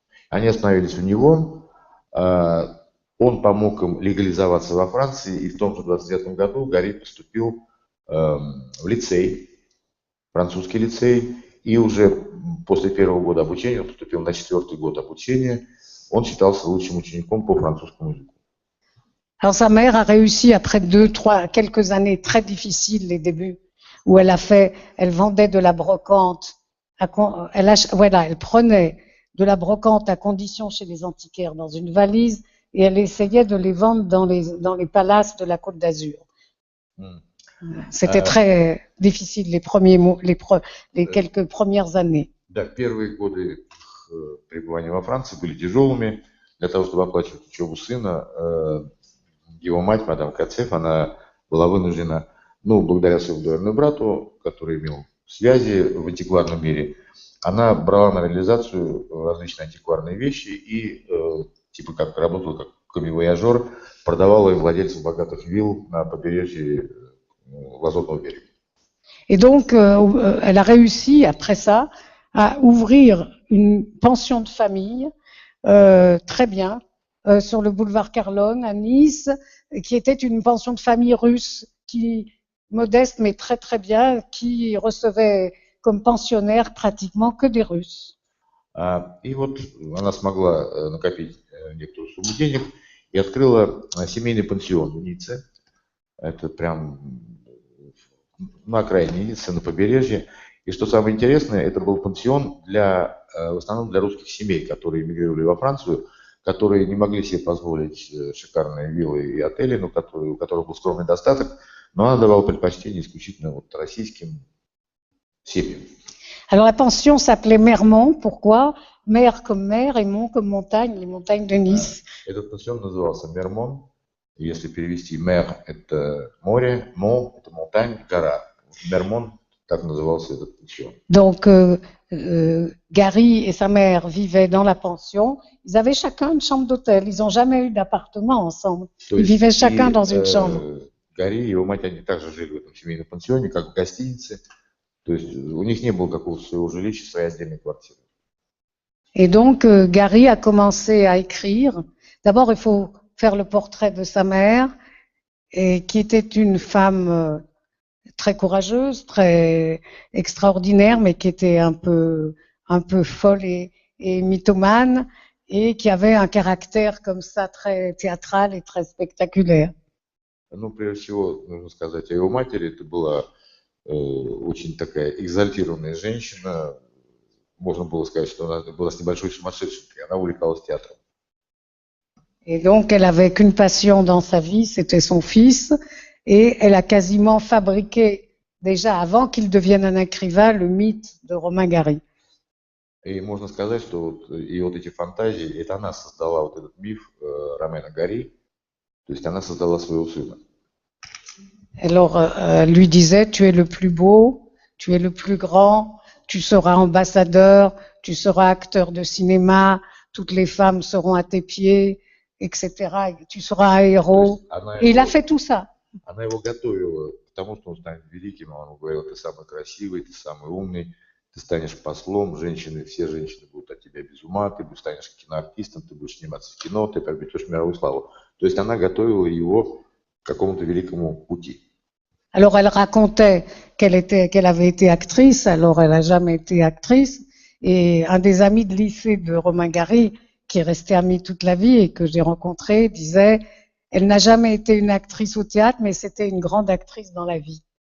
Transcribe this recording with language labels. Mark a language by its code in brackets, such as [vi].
[ru] Они остановились у него, он помог им легализоваться во Франции, и в том же 29 году Гарри поступил в лицей, французский лицей, и уже после первого года обучения, он поступил на 4-й год обучения, он считался лучшим учеником по французскому языку. [fr] Alors sa mère a réussi après quelques années très difficiles, les débuts, où elle vendait de la brocante, elle prenait de la brocante à condition chez les antiquaires dans une valise et elle essayait de les vendre dans les palaces de la Côte d'Azur. C'était très difficile les quelques premières années. [ru] Да, первые годы пребывания во Франции были тяжелыми. Для того, чтобы оплачивать учебу сына, его мать, мадам Кацеф, она была вынуждена, благодаря своему двоюродному брату, который имел связи в антикварном мире, она брала на реализацию различные антикварные вещи и типа как работала как камевояжер, продавала им владельцам богатых вилл на побережье Лазурного берега. [fr] Et donc, elle a réussi, après ça, à ouvrir une pension de famille, très bien, sur le boulevard Carlone, à Nice, qui était une pension de famille russe, modeste mais très très bien, qui recevait comme pensionnaires pratiquement que des Russes. [ru] И вот она смогла накопить некоторую сумму денег и открыла семейный пансион в Ницце. Это прям на окраине Ниццы, на побережье. И что самое интересное, это был пансион в основном для русских семей, которые эмигрировали во Францию, которые не могли себе позволить шикарные виллы и отели, у которых был скромный достаток, но она давала предпочтение исключительно российским семьям. [fr] Alors la pension s'appelait Mermont, pourquoi? Mer comme mer et mont comme montagne, les montagnes de Nice. [ru] Этот пансион назывался Мермон. Если перевести мер – это море, мон – это монтань, гора. Мермон, так назывался этот пансион. [fr] Donc Gary et sa mère vivaient dans la pension. Ils avaient chacun une chambre d'hôtel. Ils n'ont jamais eu d'appartement ensemble. Ils vivaient chacun dans une chambre. [ru] Гарри и его мать, они также жили в этом семейном пансионе, как в гостинице. То есть у них не было какого-то своего жилища, своей отдельной квартиры. [fr] Et donc Gary a commencé à écrire. D'abord, il faut faire le portrait de sa mère, et qui était une femme très courageuse, très extraordinaire, mais qui était un peu folle et mythomane, et qui avait un caractère comme ça très théâtral et très spectaculaire. [ru] Прежде всего, нужно сказать о его матери. Это была очень такая экзальтированная женщина. Можно было сказать, что она была с небольшой сумасшедшей. Она увлекалась театром. [fr] Et donc, elle avait qu'une passion dans sa vie, c'était son fils, et elle a quasiment fabriqué, déjà avant qu'il devienne un écrivain, le mythe de Romain Gary. [ru] И можно сказать, что вот эти фантазии, это она создала вот этот миф Ромена Гарри, то есть она создала своего сына. [fr] Alors, elle lui disait, tu es le plus beau, tu es le plus grand, tu seras ambassadeur, tu seras acteur de cinéma, toutes les femmes seront à tes pieds, etc. Tu seras un héros. Et il a fait tout ça. [ru] Она его готовила к тому, что он станет великим. Она говорила, ты самый красивый, ты самый умный, ты станешь послом, все женщины будут от тебя без ума, ты станешь киноартистом, ты будешь сниматься в кино, ты приобретешь мировую славу. То есть она готовила его к какому-то великому пути. [fr] Alors elle racontait qu'elle avait été actrice, alors elle n'a jamais été actrice. Et un des amis de lycée de Romain Gary, qui est resté ami toute la vie et que j'ai rencontré, disait, elle n'a jamais été une actrice au théâtre, mais c'était une grande actrice dans la vie.